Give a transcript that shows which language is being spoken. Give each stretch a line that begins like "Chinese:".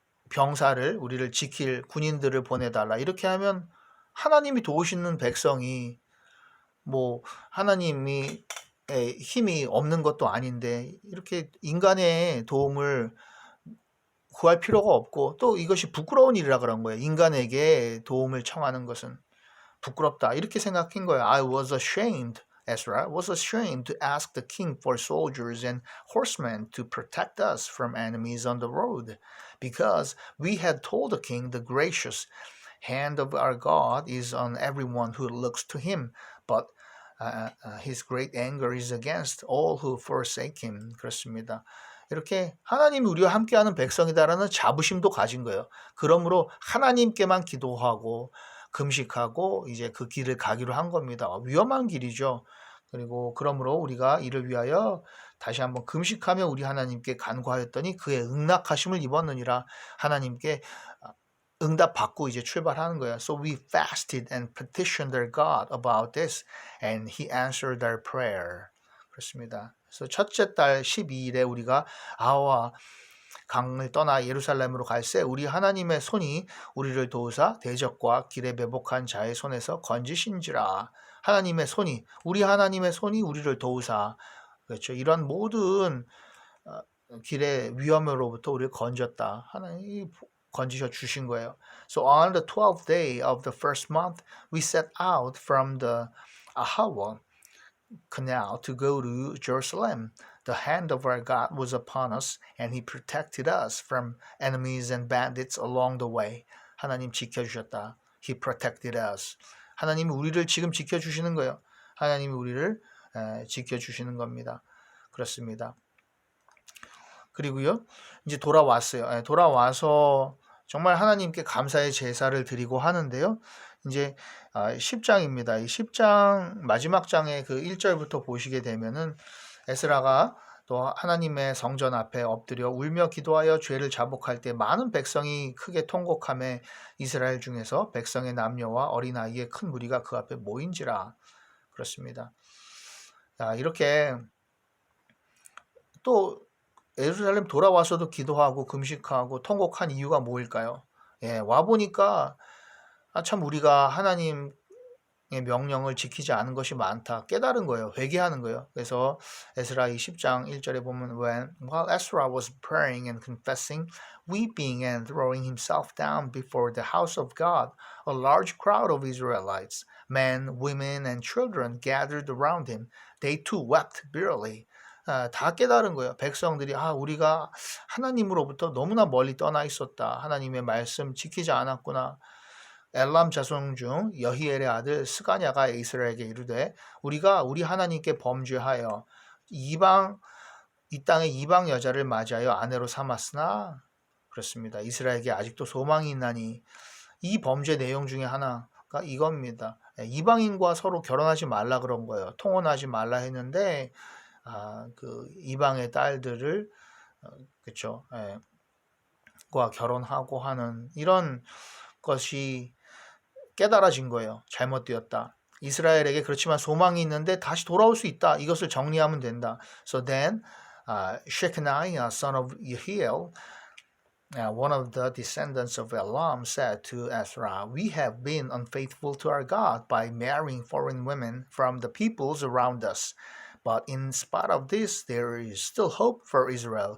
Korean: 병사를 우리를 지킬 군인들을 보내달라 이렇게 하면 하나님이 도우시는 백성이 뭐 하나님이 힘이 없는 것도 아닌데 이렇게 인간의 도움을 구할 필요가 없고 또 이것이 부끄러운 일이라 그런 거예요. 인간에게 도움을 청하는 것은 부끄럽다 이렇게 생각한 거예요.
English: I was ashamed. Ezra was ashamed to ask the king for soldiers and horsemen to protect us from enemies on the road, because we had told the king the gracious hand of our God is on everyone who looks to him, but his great anger is against all who forsake him.
Korean: 그렇습니다. 이렇게 하나님이 우리와 함께하는 백성이다라는 자부심도 가진 거예요. 그러므로 하나님께만 기도하고 금식하고 이제 그 길을 가기로 한 겁니다. 위험한 길이죠. 그리고 그러므로 우리가 이를 위하여 다시 한번 금식하며 우리 하나님께 간구하였더니 그의 응낙하심을 입었느니라. 하나님께 응답받고 이제 출발하는 거예요.
English: So we fasted and petitioned our God about this, and He answered our prayer.
Korean: 그렇습니다. 그래서 첫째 달 12일에 우리가 아와 강을 떠나 예루살렘으로 갈새 우리 하나님의 손이 우리를 도우사 대적과 길에 매복한 자의 손에서 건지신지라. 하나님의 손이, 우리 하나님의 손이 우리를 도우사, 그렇죠. 이런 모든 길의 위험으로부터 우리를 건졌다. 하나님이 건지셔 주신 거예요.
English: So on the 12th day of the first month, we set out from the Ahawa canal to go to Jerusalem. The hand of our God was upon us, and He protected us from enemies and bandits along the way.
Korean: 하나님 지켜주셨다.
English: He protected us.
Korean: 하나님이 우리를 지금 지켜주시는 거예요. 하나님이 우리를 지켜주시는 겁니다. 그렇습니다. 그리고요, 이제 돌아왔어요. 돌아와서 정말 하나님께 감사의 제사를 드리고 하는데요. 이제 10장입니다. 이 10장 마지막 장의 그 1절부터 보시게 되면은 에스라가 또 하나님의 성전 앞에 엎드려 울며 기도하여 죄를 자복할 때 많은 백성이 크게 통곡하며 이스라엘 중에서 백성의 남녀와 어린아이의 큰 무리가 그 앞에 모인지라. 그렇습니다. 이렇게 또 예루살렘 돌아와서도 기도하고 금식하고 통곡한 이유가 뭐일까요? 와보니까 참 우리가 하나님의 명령을 지키지 않은 것이 많다. 깨달은 거예요. 회개하는 거예요. 그래서 에스라 10장 1절에 보면
English: while Ezra was praying and confessing, weeping and throwing himself down before the house of God, a large crowd of Israelites, men, women, and children gathered around him. They too wept bitterly.
Korean: 다 깨달은 거예요. 백성들이 우리가 하나님으로부터 너무나 멀리 떠나 있었다. 하나님의 말씀 지키지 않았구나. 엘람 자손 중 여히엘의 아들 스가냐가 이스라엘에게 이르되 우리가 우리 하나님께 범죄하여 이 땅의 이방 여자를 맞이하여 아내로 삼았으나 그렇습니다. 이스라엘에게 아직도 소망이 있나니 이 범죄 내용 중에 하나가 이겁니다. 이방인과 서로 결혼하지 말라 그런 거예요. 통혼하지 말라 했는데 그 이방의 딸들을 그렇죠. 과 결혼하고 하는 이런 것이 깨달아진 거예요. 잘못되었다. 이스라엘에게 그렇지만 소망이 있는데 다시 돌아올 수 있다. 이것을 정리하면 된다.
English: So then Shechaniah, son of Yehiel, one of the descendants of Elam, said to Ezra, "We have been unfaithful to our God by marrying foreign women from the peoples around us. But in spite of this, there is still hope for Israel."